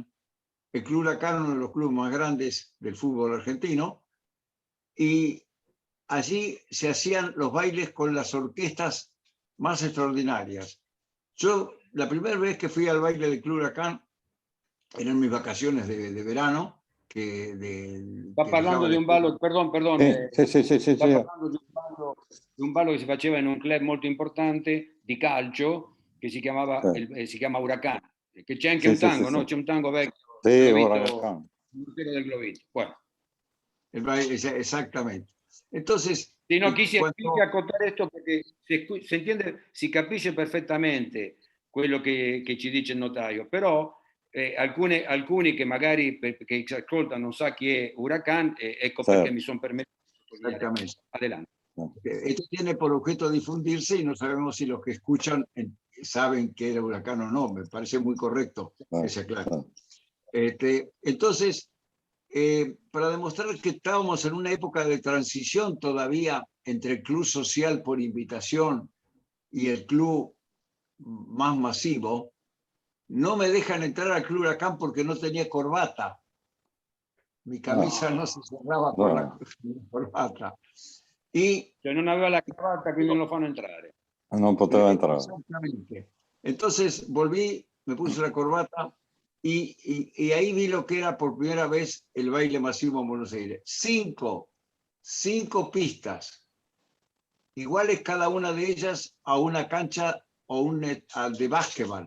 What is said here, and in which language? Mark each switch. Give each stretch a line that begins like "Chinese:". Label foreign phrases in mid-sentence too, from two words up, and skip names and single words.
Spanish: El Club Huracán, uno de los clubes más grandes del fútbol argentino, y allí se hacían los bailes con las orquestas más extraordinarias. Yo, la primera vez que fui al baile del Club Huracán, eran mis vacaciones de verano,
Italian: Sta parlando di un ballo, perdón. Sì. Sta parlando di un ballo che si faceva in un club molto importante di calcio che si chiama Huracán, che c'è anche un tango, no? C'è un tango vecchio,
Spanish: del Globito. Bueno. Exactamente. Entonces,
Italian: sì, no, quise accottare questo perché
Spanish: si entiende,
Italian: si capisce perfettamente quello che ci dice il notaio, però alcuni che magari che ascoltano non sa chi è Huracán, ecco perché mi sono permesso.
Spanish: Exactamente. Adelante. Esto tiene por objeto difundirse y no sabemos si los que escuchan saben que era Huracán o no. Me parece muy correcto que se aclare. Entonces, para demostrar que estábamos en una época de transición todavía entre el club social por invitación y el club más masivo, no me dejan entrar al Club Huracán porque no tenía corbata. Mi camisa no se cerraba con la corbata. Y
Italian: cioè non aveva la cravatta, quindi non lo fanno entrare. Non poteva entrare.
Spanish: Exactamente. Entonces volví, me puse la corbata y ahí vi lo que era por primera vez el baile masivo en Buenos Aires. Cinco pistas, iguales cada una de ellas a una cancha o de básquetbol.